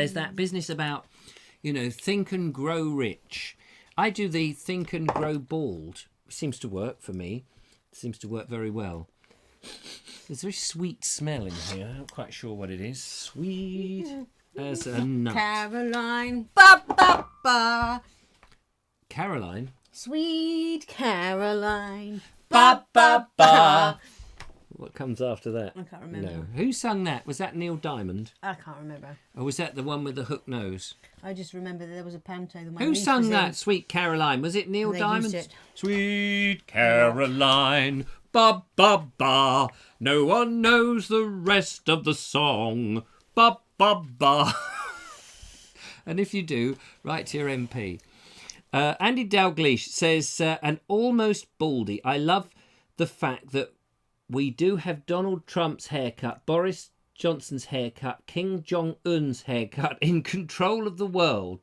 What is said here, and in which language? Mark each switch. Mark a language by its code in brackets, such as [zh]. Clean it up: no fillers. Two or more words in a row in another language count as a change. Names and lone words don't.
[en] There's that business about, think and grow rich. I do the think and grow bald. Seems to work for me. Seems to work very well. There's a very sweet smell in here. I'm not quite sure what it is. Sweet as a nut. Caroline. Ba, ba, ba. Caroline? Sweet Caroline. Ba, ba, ba. What comes after that? I can't remember. No. Who sung that? Was that Neil Diamond? I can't remember. Or was that the one with the hook nose? I just remember that there was a panto. Who sung that, Sweet Caroline? Was it Neil Diamond? Used it. Sweet Caroline, ba ba ba. No one knows the rest of the song. Ba ba ba. And if you do, write to your MP. Andy Dalgleish says, an almost baldy. I love the fact that we do have Donald Trump's haircut, Boris Johnson's haircut, Kim Jong-un's haircut, in control of the world.